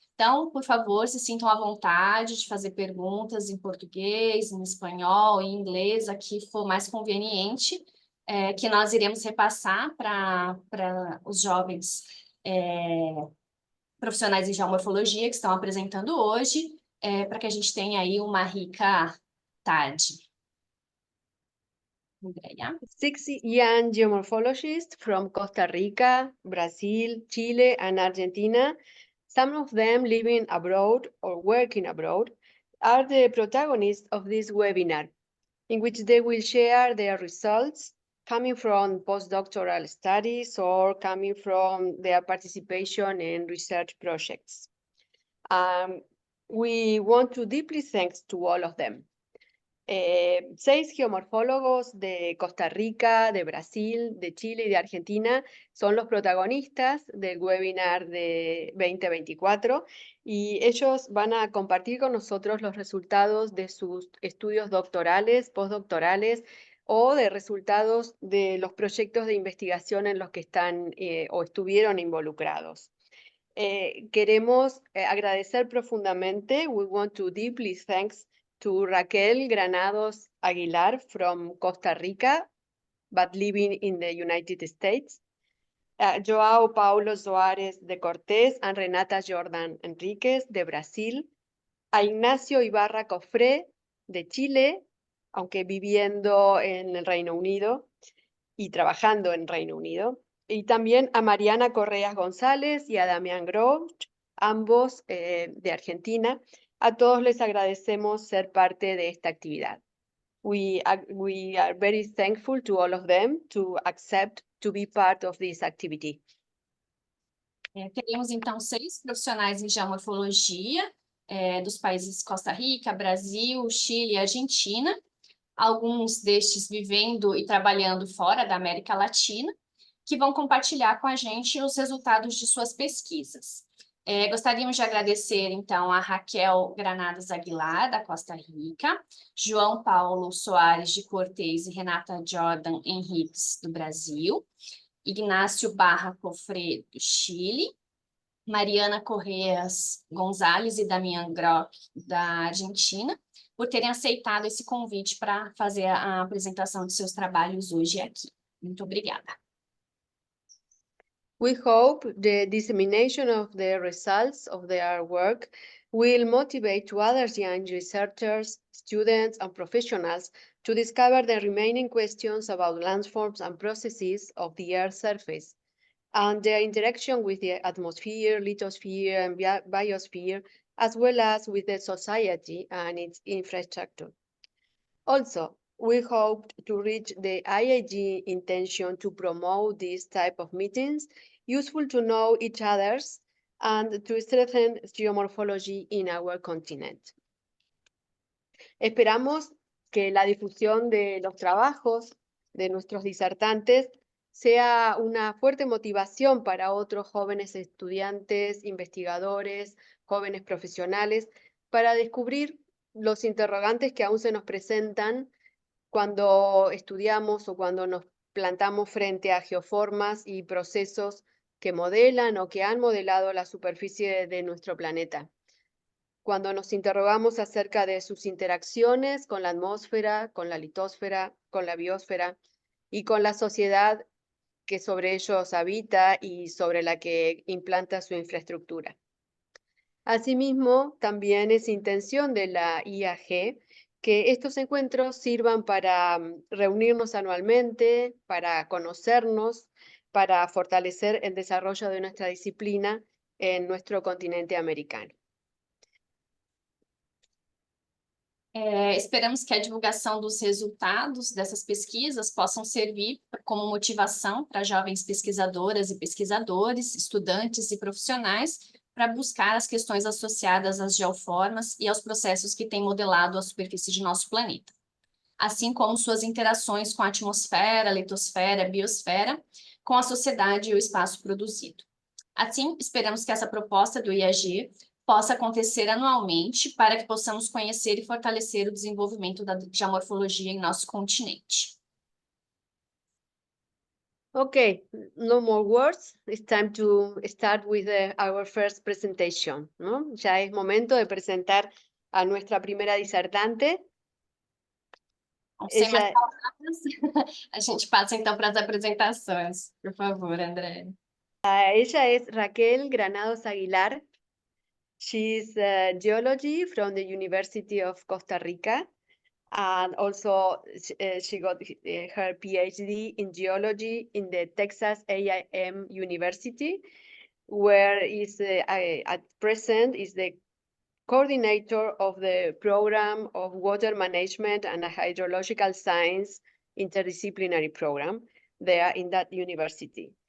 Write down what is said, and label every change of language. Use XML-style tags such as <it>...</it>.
<pt>Então, por favor, se sintam à vontade de fazer perguntas em português, em espanhol, em inglês, a que for mais conveniente, que nós iremos repassar para os jovens profissionais de geomorfologia que estão apresentando hoje, para que a gente tenha aí uma rica tarde. Andrea?</pt> <en>6 young geomorphologists from Costa Rica, Brazil, Chile, and Argentina, some of them living abroad or working abroad, are the protagonists of this webinar, in which they will share their results coming from postdoctoral studies or coming from their participation in research projects. We want to deeply thank to all of them.</en> <es>6 geomorfólogos de Costa Rica, de Brasil, de Chile y de Argentina son los protagonistas del webinar de 2024 y ellos van a compartir con nosotros los resultados de sus estudios doctorales, postdoctorales o de resultados de los proyectos de investigación en los que están o estuvieron involucrados. Queremos agradecer profundamente.</es> <en>We want to deeply thanks to Raquel Granados Aguilar from Costa Rica, but living in the United States. Joao Paulo Soares de Cortés and Renata Jordan Enríquez</en> <es>de Brasil. A Ignacio Ibarra Cofré de Chile, aunque viviendo en el Reino Unido y trabajando en Reino Unido. Y también a Mariana Correas González y a Damián Groch, ambos de Argentina. A todos les agradecemos ser parte de esta actividad.</es> <en>We are very thankful to all of them to accept to be part of this activity.</en> <pt>Teremos, então, 6 profissionais em geomorfologia dos países Costa Rica, Brasil, Chile e Argentina, alguns destes vivendo e trabalhando fora da América Latina, que vão compartilhar com a gente os resultados de suas pesquisas. Gostaríamos de agradecer, então, a Raquel Granados Aguilar, da Costa Rica, João Paulo Soares de Cortés e Renata Jordan Henriques, do Brasil, Ignacio Barra Cofré, do Chile, Mariana Correas Gonzalez e Damián Groch, da Argentina, por terem aceitado esse convite para fazer a apresentação de seus trabalhos hoje aqui. Muito obrigada.</pt> <en>We hope the dissemination of the results of their work will motivate other young researchers, students, and professionals to discover the remaining questions about landforms and processes of the Earth's surface and their interaction with the atmosphere, lithosphere, and biosphere, as well as with the society and its infrastructure. Also, we hope to reach the IAG intention to promote this type of meetings, useful to know each other's, and to strengthen geomorphology in our continent.</en> <es>Esperamos que la difusión de los trabajos de nuestros disertantes sea una fuerte motivación para otros jóvenes estudiantes, investigadores, jóvenes profesionales, para descubrir los interrogantes que aún se nos presentan cuando estudiamos o cuando nos plantamos frente a geoformas y procesos que modelan o que han modelado la superficie de nuestro planeta. Cuando nos interrogamos acerca de sus interacciones con la atmósfera, con la litosfera, con la biosfera y con la sociedad que sobre ellos habita y sobre la que implanta su infraestructura. Asimismo, también es intención de la IAG que estos encuentros sirvan para reunirnos anualmente, para conocernos, para fortalecer el desarrollo de nuestra disciplina en nuestro continente americano.</es> <pt>Esperamos que a divulgação dos resultados dessas pesquisas possam servir como motivação para jovens pesquisadoras e pesquisadores, estudantes e profissionais para buscar as questões associadas às geoformas e aos processos que têm modelado a superfície de nosso planeta, assim como suas interações com a atmosfera, litosfera, biosfera, com a sociedade e o espaço produzido. Assim, esperamos que essa proposta do IAG possa acontecer anualmente para que possamos conhecer e fortalecer o desenvolvimento da geomorfologia em nosso continente.</pt> <en>Okay, no more words. It's time to start with our first presentation,</en> <es>¿no? Ya es momento de presentar a nuestra primera disertante.</es> <pt>Sem mais palavras, a gente passa então para as apresentações. Por favor, André.</pt> <es>Ella es Raquel Granados Aguilar.</es> <en>She's geology from the University of Costa Rica, and also she got her PhD in geology in the Texas A&M University, where is at present is the coordinator of the program of water management and hydrological science interdisciplinary program there in that university.</en>